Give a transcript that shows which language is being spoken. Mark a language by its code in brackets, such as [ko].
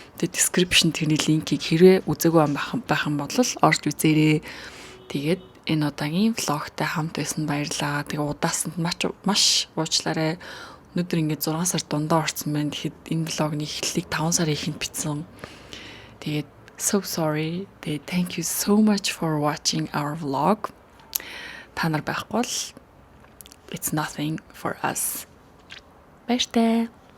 [mn] Тэгээ description тэрний линкийг хэрвээ үзээгүй байх юм бол орж үзээрэй. Тэгээд энэ удаагийн влогтай хамт байсан баярлалаа. Тэгээ удаасанд маш уучлаарай. Өнөөдөр ингээд 6 сар дундаа орсон байна. Тэгэхэд энэ влогны эхлэлийг 5 сарын ихэнд бичсэн. Тэгээд [en] so sorry. Тэгээд thank you so much for watching our vlog. [mn] Та нар байхгүй бол [en] it's nothing for us. [mn] Баяртай.